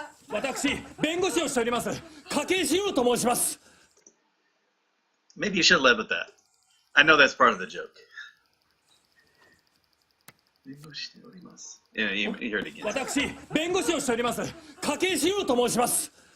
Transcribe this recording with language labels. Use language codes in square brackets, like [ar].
[ja] 私、弁護士をしております、筧史郎と申します。 [en] Maybe you should live with that. I know that's part of the joke. [ja] 弁護士しております。 [en] Yeah, you heard it again. [ja] 私、弁護士をしております、筧史郎と申します。